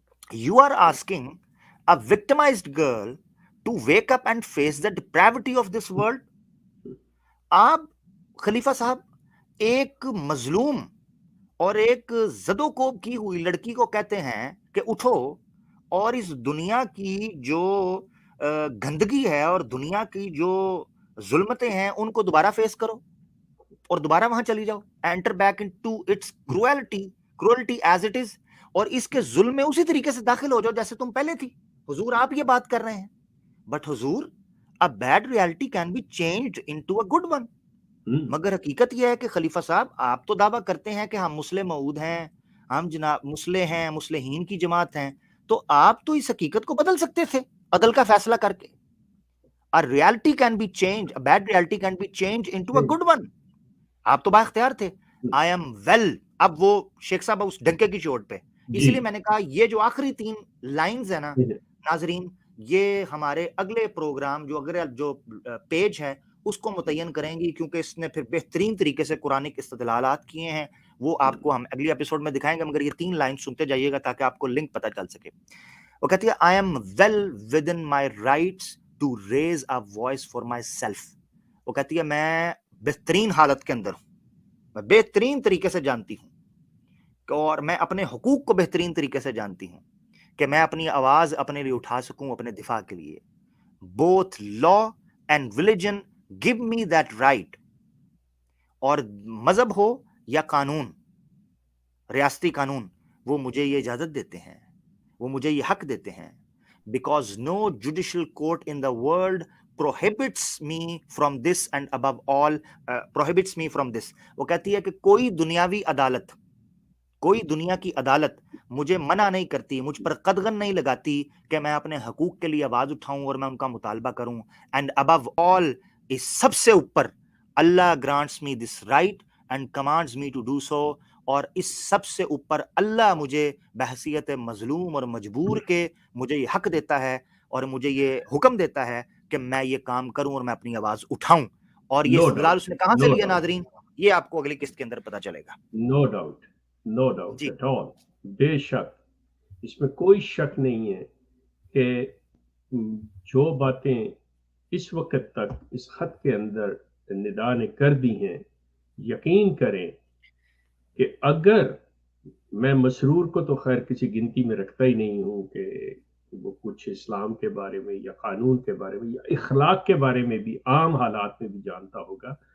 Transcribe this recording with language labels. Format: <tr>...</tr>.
<en>You are asking a victimized girl to wake up and face the depravity of this world.</en> <ur>آپ خلیفہ صاحب ایک مظلوم اور ایک زد و کوب کی ہوئی لڑکی کو کہتے ہیں کہ اٹھو اور اس دنیا کی جو گندگی ہے اور دنیا کی جو ظلمتیں ہیں ان کو دوبارہ فیس کرو اور دوبارہ وہاں چلی جاؤ.</ur> <en>Enter back into its cruelty as it is,</en> <ur>اور اس کے ظلم میں اسی طریقے سے داخل ہو جاؤ جیسے تم پہلے تھی. حضور آپ یہ بات کر رہے ہیں, بٹ حضور</ur> <en>a bad reality can be changed into a good one.</en> <ur>مگر حقیقت یہ ہے کہ خلیفہ صاحب آپ تو دعویٰ کرتے ہیں کہ ہم مسلم موعود ہیں, ہم جناب مسلح ہیں, مسلحین کی جماعت ہیں, تو آپ تو اس حقیقت کو بدل سکتے تھے عدل کا فیصلہ کر کے.</ur> <en>a reality can be changed, a bad reality can be changed into a good one.</en> <ur>آپ تو با اختیار تھے.</ur> <en>I am well.</en> <ur>اب وہ شیخ صاحب اس ڈنکے کی چوٹ پہ, اسی لیے میں نے کہا یہ جو آخری 3 لائنز ہیں نا ناظرین, یہ ہمارے اگلے پروگرام جو پیج ہے اس کو متعین کریں گی, کیونکہ اس نے پھر بہترین طریقے سے قرآنک استدلالات کیے ہیں, وہ آپ کو ہم اگلی ایپیسوڈ میں دکھائیں گے. مگر یہ 3 لائن سنتے جائیے گا تاکہ آپ کو لنک پتہ چل سکے. وہ کہتی ہے</ur> <en>I am well within my rights to raise a voice for myself.</en> <ur>وہ کہتی ہے میں بہترین حالت کے اندر ہوں, میں بہترین طریقے سے جانتی ہوں اور میں اپنے حقوق کو بہترین طریقے سے جانتی ہوں کہ میں اپنی آواز اپنے لیے اٹھا سکوں اپنے دفاع کے لیے.</ur> <en>both law and religion give me that right.</en> <ur>اور مذہب ہو یا قانون, ریاستی قانون, وہ مجھے یہ اجازت دیتے ہیں, وہ مجھے یہ حق دیتے ہیں.</ur> <en>because no judicial court in the world prohibits me from this and above all prohibits me from this.</en> <ur>وہ کہتی ہے کہ کوئی دنیاوی عدالت, کوئی دنیا کی عدالت مجھے منع نہیں کرتی, مجھ پر قدغن نہیں لگاتی کہ میں اپنے حقوق کے لیے آواز اٹھاؤں اور میں ان کا مطالبہ کروں.</ur> <en>and above all,</en> <ur>اس سب سے اوپر,</ur> <en>Allah grants me this right and commands me to do so.</en> <ur>اور اس سب سے اوپر اللہ مجھے بحیثیت مظلوم اور مجبور کے مجھے یہ حق دیتا ہے اور مجھے یہ حکم دیتا ہے کہ میں یہ کام کروں اور میں اپنی آواز اٹھاؤں. اور یہ استدلال اس نے کہاں سے لیا ناظرین, یہ آپ کو اگلی قسط کے اندر پتہ چلے گا.</ur> <en>no doubt at all,</en> <ur>بے شک اس میں کوئی شک نہیں ہے کہ جو باتیں اس وقت تک اس خط کے اندر ندا نے کر دی ہیں, یقین کریں کہ اگر میں مسرور کو تو خیر کسی گنتی میں رکھتا ہی نہیں ہوں کہ وہ کچھ اسلام کے بارے میں یا قانون کے بارے میں یا اخلاق کے بارے میں بھی عام حالات میں بھی جانتا ہوگا.</ur>